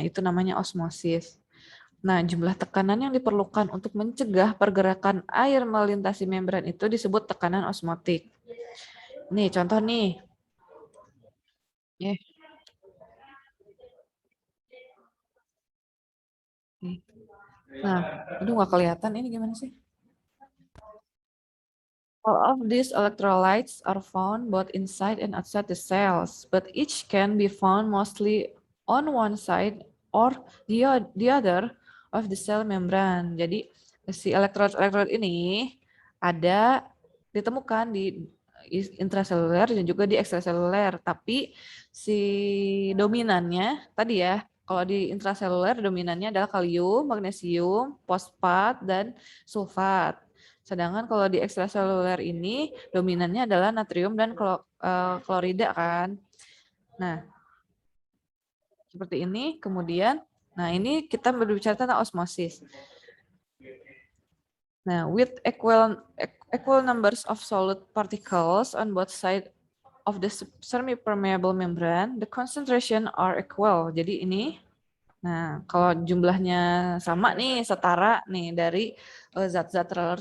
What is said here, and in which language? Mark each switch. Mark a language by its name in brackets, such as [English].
[Indonesian] Itu namanya osmosis. Nah, jumlah tekanan yang diperlukan untuk mencegah pergerakan air melintasi membran itu disebut tekanan osmotik. Nih, contoh nih. Nah, aduh nggak kelihatan ini gimana sih? [English] All of these electrolytes are found both inside and outside the cells, but each can be found mostly on one side or the other of the cell membrane. [Indonesian] Jadi si elektrolit ini ada ditemukan di intraseluler dan juga di ekstraseluler, tapi si dominannya tadi ya, kalau di intraseluler dominannya adalah kalium, magnesium, fosfat, dan sulfat. Sedangkan kalau di ekstraseluler ini dominannya adalah natrium dan klorida kan. Nah, seperti ini. Kemudian, nah ini kita berbicara tentang osmosis. [English] Nah, with equal numbers of solid particles on both sides of the semi-permeable membrane, the concentration are equal. [Indonesian] Jadi ini, nah kalau jumlahnya sama nih, setara nih dari zat-zat terlarut.